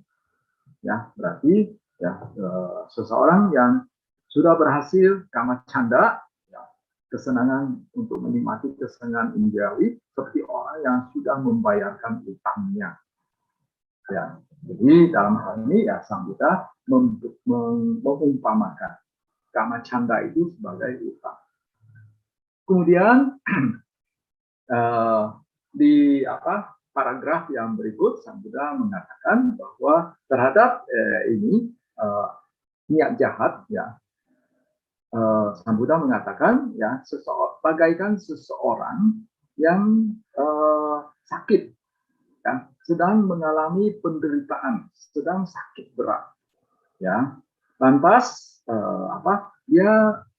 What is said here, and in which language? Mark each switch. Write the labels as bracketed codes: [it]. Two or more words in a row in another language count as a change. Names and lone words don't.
[id] Ya, berarti ya seseorang yang sudah berhasil [pi] kama canda, [id] ya, kesenangan untuk menikmati kesenangan indriawi, seperti orang yang sudah membayarkan utangnya. Ya, jadi dalam hal ini ya Sambuddha mengumpamakan [pi] kama canda [id] itu sebagai utang. Kemudian di paragraf yang berikut Sambuddha mengatakan bahwa terhadap niat jahat, ya, Sambuddha mengatakan ya bagaikan seseorang yang sakit, ya, sedang mengalami penderitaan, sedang sakit berat, ya, lantas dia